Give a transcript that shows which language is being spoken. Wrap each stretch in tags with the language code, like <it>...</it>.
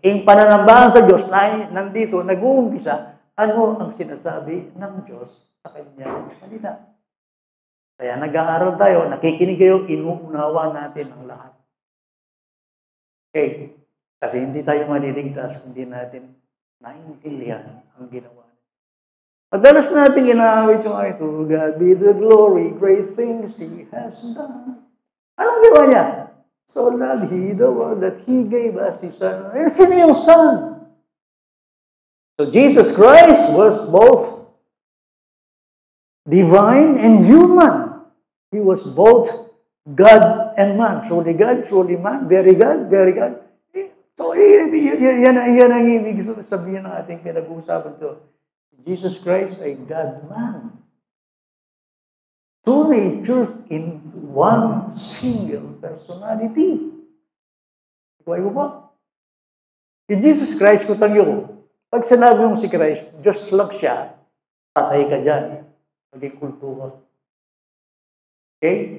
<tl>Yung pananambahan sa Diyos na nandito, nag-uumpisa, ano ang sinasabi ng Diyos sa kanyang salita. Kaya nag-aaral tayo, nakikinig kayo, inuunawa natin ang lahat. Okay? Kasi hindi tayo maliligtas kung hindi natin naiintindihan ang ginawa. Madalas natin inaawit yung ay,</tl> <en>to God be the glory, great things He has done.</en> <tl>Anong ginawa niya?</tl> <en>So loved He the world that He gave us His Son.</en> <tl>Eh, sino yung Son?</tl> <en>So Jesus Christ was both divine and human. He was both God and man. Truly God, truly man. Very God, very God.</en> <tl>So, yan ang ibig sabihin ng ating pinag-uusapan to. Jesus Christ ay God-man.</tl> <en>Two natures in one single personality.</en> <tl>Kuha mo ba? Si Jesus Christ, kutang yun. Pag sinabi mo si Christ, Diyos lang siya, patay ka dyan. Maging kultura. Okay?</tl>